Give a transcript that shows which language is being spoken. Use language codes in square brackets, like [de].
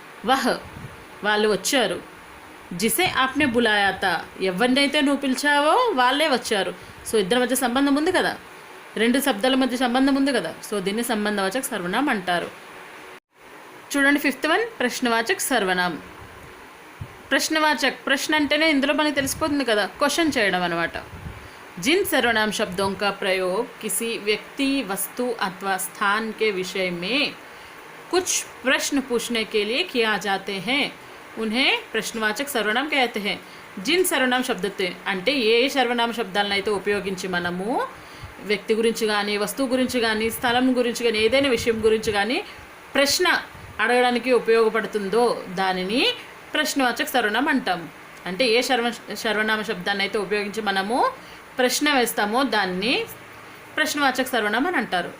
[hi] వహ్ [te] వాళ్ళు వచ్చారు, [hi] జిసే ఆప్నే బులాయా తా [te] ఎవరినైతే నువ్వు పిలిచావో వాళ్ళే వచ్చారు. సో ఇద్దరి మధ్య సంబంధం ఉంది కదా, రెండు శబ్దాల మధ్య సంబంధం ఉంది కదా. సో దీన్ని సంబంధవాచక సర్వనామం అంటారు. చూడండి ఫిఫ్త్ వన్, ప్రశ్నవాచక సర్వనామం. ప్రశ్నవాచక్, ప్రశ్న అంటేనే ఇందులో మనకి తెలిసిపోతుంది కదా, క్వశ్చన్ చేయడం అనమాట. [hi] जिन सर्वनाम शब्दों का प्रयोग किसी व्यक्ति वस्तु अथवा स्थान के विषय में कुछ प्रश्न पूछने के लिए किया जाते हैं उन्हें प्रश्नवाचक सर्वनाम कहते हैं. जिन सर्वनाम शब्दते [te] అంటే ఏ సర్వనామ శబ్దాలను అయితే ఉపయోగించి మనము వ్యక్తి గురించి కానీ వస్తువు గురించి కానీ స్థలం గురించి కానీ ఏదైనా విషయం గురించి కానీ ప్రశ్న అడగడానికి ఉపయోగపడుతుందో దానిని ప్రశ్నవాచక సర్వనామం అంటాం. అంటే ఏ సర్వనామ శబ్దాన్ని అయితే ఉపయోగించి మనము ప్రశ్న వేస్తామో దాన్ని ప్రశ్నవాచక సర్వనామం అని అంటారు.